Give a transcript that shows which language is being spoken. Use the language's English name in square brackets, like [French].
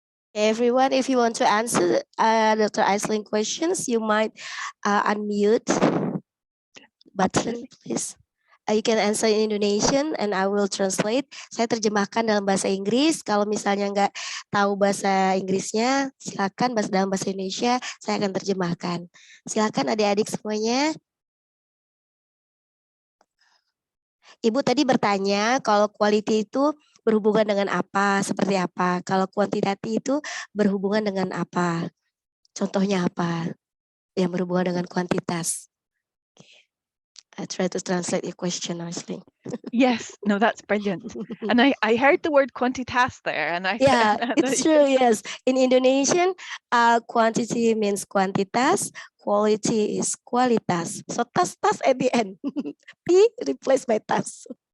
[English] Everyone, if you want to answer Dr. Aisling questions, you might unmute button, please. You can answer in Indonesian and I will translate. [Indonesian] Saya terjemahkan dalam bahasa Inggris. Kalau misalnya nggak tahu bahasa Inggrisnya, silakan dalam bahasa Indonesia, saya akan terjemahkan. Silakan adik-adik semuanya. Ibu tadi bertanya kalau quality itu berhubungan dengan apa, seperti apa. Kalau quantitative itu berhubungan dengan apa. Contohnya apa yang berhubungan dengan kuantitas. [English] I try to translate your question, Aisling. Yes, no, that's brilliant. And I heard the word quantitas there, and I yeah, it's true. Yes, in Indonesian, quantity means quantitas, quality is qualitas. So tas at the end, P replaced by tas.